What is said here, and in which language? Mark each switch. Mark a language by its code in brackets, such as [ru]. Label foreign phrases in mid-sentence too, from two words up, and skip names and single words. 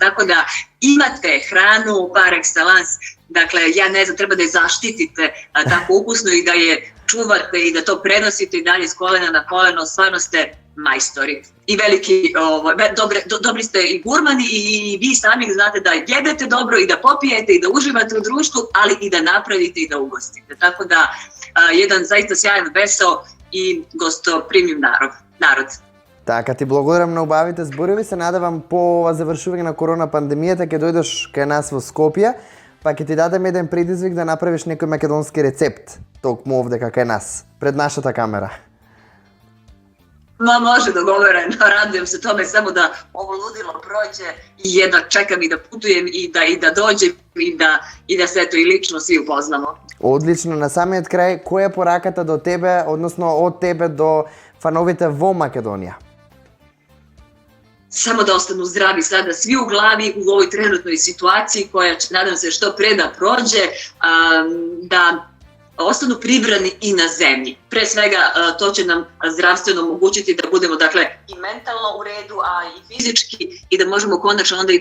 [sr] Tako da imate hranu par excellence, dakle ja ne znam, treba da je zaštitite tako ukusno i da je čuvate i da to prenosite i dalje s kolena na koleno, stvarno ste majstori i veliki, dobri ste i gurmani i vi sami znate da jedete dobro i da popijete i da uživate u društvu, ali i da napravite i da ugostite. Tako da jedan zaista сјајен [mk] весел и гостопримив народ. Така, ти благодарам на убавите зборови, се надевам по завршување на корона пандемијата ќе дојдеш кај нас во Скопје, па ќе ти дадем еден предизвик да направиш некој македонски рецепт, токму овде кај нас, пред нашата камера. [sr] Ma može, dogovoreno, radujem se tome samo da ovo ludilo prođe i jedva čekam i da putujem i da dođem i da se eto i lično svi upoznamo. [mk] Одлично, на самиот крај, која е пораката до тебе, односно од тебе до фановите во Македонија? [sr] Samo da ostanu zdravi sada svi u glavi u ovoj trenutnoj situaciji koja će, nadam se, što pre da prođe, da ostanu pribrani i na zemlji. Pre svega to će nam zdravstveno omogućiti da budemo dakle i mentalno u redu, a i fizički i da možemo konačno onda i